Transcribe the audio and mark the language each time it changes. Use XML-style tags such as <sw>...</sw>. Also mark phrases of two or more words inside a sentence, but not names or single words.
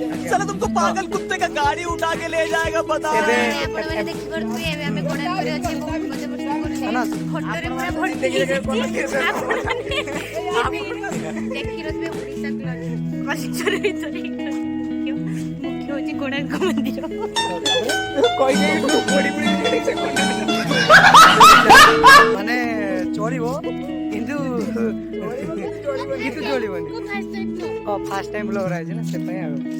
<hi>साला तुमको पागल कुत्ते का गाड़ी उठा के ले जाएगा बताओ</hi> <or>ଏବେ ଆପଣ ମାନେ ଦେଖିପାରୁଥିବେ ଏବେ ଆମେ କୋଣାର୍କରେ ଅଛେ ବହୁତ ମଜା ମସ୍ତି କରୁଛେ ଫଟୋରେ ପୁରା ଭର୍ତ୍ତି ଦେଖିରଥିବେ ଓଡ଼ିଶା କଲେକ୍ଟର ଭିତରେ ମୁଖ୍ୟ ହଉଛି କୋଣାର୍କ ମନ୍ଦିର ମାନେ ଚଳିବ କିନ୍ତୁ ଚଳିବନି</or> <en>first time blog</en> <or>ରହିଛି ନା ସେଥିପାଇଁ ଆଉ</or>